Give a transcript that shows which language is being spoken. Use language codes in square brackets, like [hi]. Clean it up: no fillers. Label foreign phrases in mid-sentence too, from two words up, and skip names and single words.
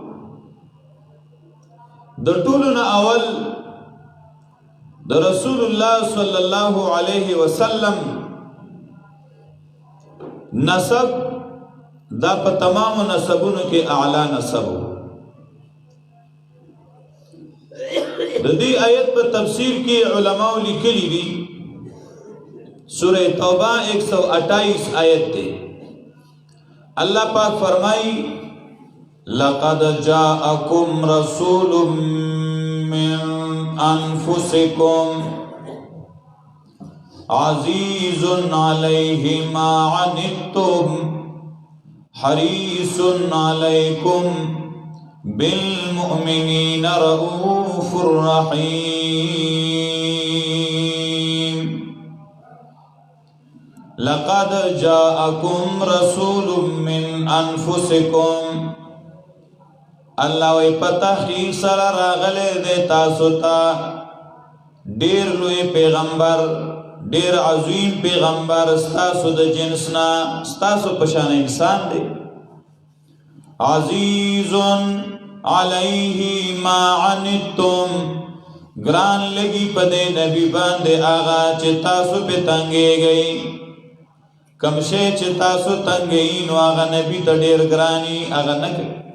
[ps] د ټولو نه اول د رسول الله صلی الله علیه وسلم نسب دا په تمام نسبونو کې اعلی نسب. د دې آیت په تفسیر کې علماء لیکلي دي، سورہ توبہ 128 آیت دی. اللہ پاک فرمائی [ar] لَقَدْ جَاءَكُمْ رَسُولٌ مِّنْ أَنفُسِكُمْ عَزِيزٌ عَلَيْهِ مَا عَنِتُّمْ حَرِيصٌ عَلَيْكُمْ بِالْمُؤْمِنِينَ رَءُوفٌ رَحِيمٌ. لقد جاءكم رسول من انفسكم، [ps] الله وی پتحقیق سره راغله دے تاسو ته ډیر لوی پیغمبر، ډیر عظیم پیغمبر، ستاسو د جنسنا، ستاسو پشان انسان دی. [ar] عزیز علیه ما عنتم، [ps] ګران لګي پدې نبی باندې آغا چې تاسو په تنګي گئی، کم شی چې تاسو تنګي نو آغا نبی ته ډیر ګرانی آغا نه کوي.